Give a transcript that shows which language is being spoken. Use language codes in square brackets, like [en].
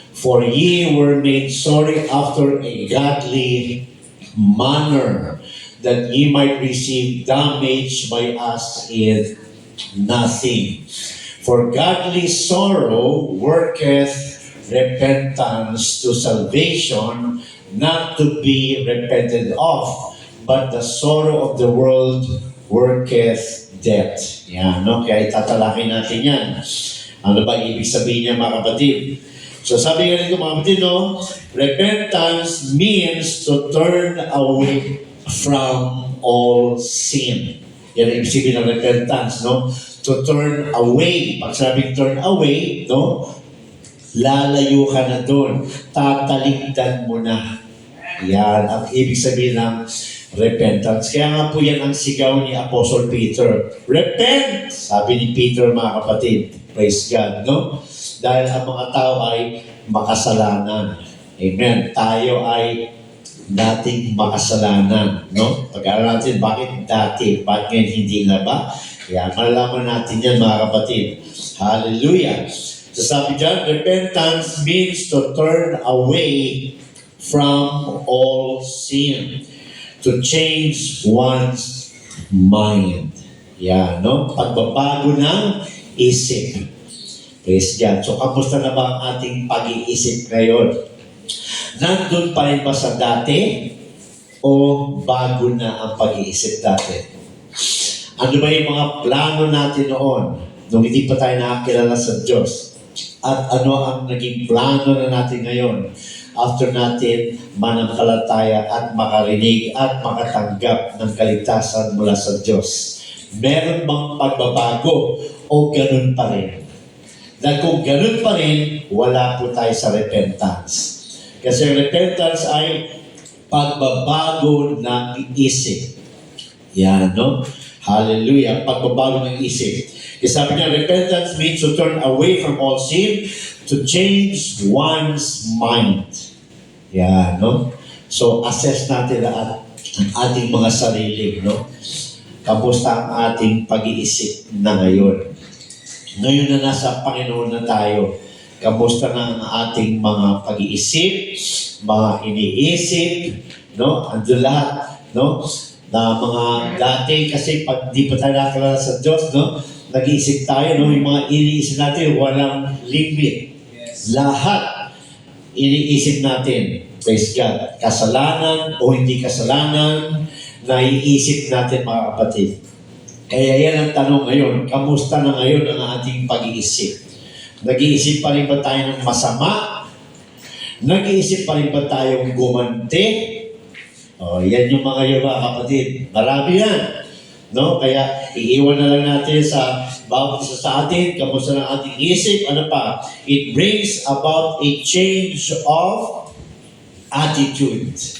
[en] For ye were made sorry after a godly manner, that ye might receive damage by us in nothing. For godly sorrow worketh repentance to salvation, not to be repented of, but the sorrow of the world worketh death. [tl] Yan, no? Kaya itatalakay natin yan. Ano ba ibig sabihin niya mga kapatid? So sabi nga nito mga kapatid, no? [en] Repentance means to turn away from all sin. [tl] Yan ang ibig sabihin ng repentance, no? [en] To turn away. [tl] Pag sabing [en] turn away, no? [tl] Lalayo ka na doon. Tatalikdan mo na. Yan ang ibig sabihin ng repentance. Kaya nga po yan ang sigaw ni Apostle Peter. Repent! Sabi ni Peter mga kapatid. [en] Praise God, [tl] no? Dahil ang mga tao ay makasalanan. Amen. Tayo ay dating makasalanan, no? Pag-aaral natin, bakit dati? Bakit ngayon hindi na ba? Kaya malalaman natin yan, mga kapatid. Hallelujah! So sabi dyan, [en] repentance means to turn away from all sin. To change one's mind. Yan, no? [tl] Pagbabago ng isip. [en] Praise God. [tl] So, kamusta na ba ang ating pag-iisip ngayon? Nandun pa rin ba sa dati? O bago na ang pag-iisip dati? Ano ba yung mga plano natin noon? Nung hindi pa tayo nakakilala sa Diyos? At ano ang naging plano na natin ngayon? After natin manampalataya at makarinig at makatanggap ng kaligtasan mula sa Diyos. Meron bang pagbabago o ganun pa rin? Dahil kung ganun pa rin, wala po tayo sa repentance. Kasi repentance ay pagbabago ng isip. Yan, no? Hallelujah. Pagbabago ng isip. Kasi sabi niya, [en] repentance means to turn away from all sin, to change one's mind. [tl] Yan, no? So, assess natin ang ating mga sarili, no? Kamusta ang ating pag-iisip na ngayon? Ngayon na nasa Panginoon na tayo, kamusta na ang ating mga pag-iisip, mga iniisip, no? Ando lahat, no? Na mga dati, kasi pag di pa tayo nakakilala sa Diyos, no? Nag-iisip tayo, no? Yung mga iniisip natin, walang limit. Yes. Lahat iniisip natin. [en] Praise God. [tl] Kasalanan o hindi kasalanan, naiisip natin mga kapatid. Kaya yan ang tanong ngayon, kamusta na ngayon ang ating pag-iisip? Nag-iisip pa rin ba tayo ng masama? Nag-iisip pa rin ba tayong gumanti? Yan yung mga yun mga kapatid. Marami yan. No? Kaya iiwan na lang natin sa bawat isa sa atin, kamusta ng ating isip, ano pa? [en] It brings about a change of attitude.